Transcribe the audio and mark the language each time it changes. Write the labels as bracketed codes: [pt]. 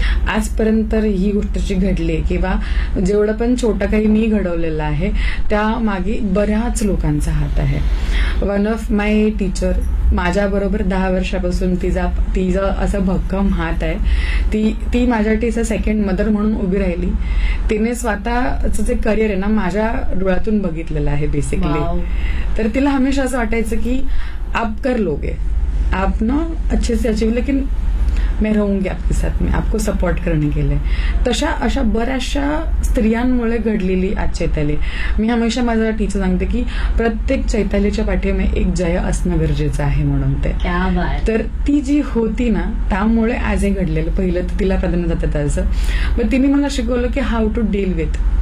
[mr] आजपर्यंत ही गोष्ट जी घडली किंवा जेवढं पण छोटं काही मी घडवलेलं आहे त्या मागे बऱ्याच लोकांचा हात आहे. [en] one of my teacher [mr] माझ्या बरोबर 10 वर्षापासून तिचा असं भक्कम हात आहे. ती माझ्यासाठी असं सेकंड मदर म्हणून उभी राहिली. तिने स्वतःच जे करिअर आहे ना माझ्या डोळ्यातून बघितलेलं आहे बेसिकली. तर तिला हमेशा असं वाटायचं की [hi] आप कर लोगे, आप ना अच्छे से अचीव, लेकिन मैं रहूंगी आपके साथ में, आपको सपोर्ट करने के लिए. [mr] तशा अशा बऱ्याचशा स्त्रियांमुळे घडलेली आज चैताली. मी हमेशा माझा टीचर सांगते की प्रत्येक चैतालीच्या पाठीमध्ये एक जय असणं गरजेचं आहे म्हणून. ते तर ती जी होती ना त्यामुळे आज हे घडलेलं. पहिलं तर तिला प्राधान्य जातं त्याचं, पण तिने मला शिकवलं की [en] How to deal with.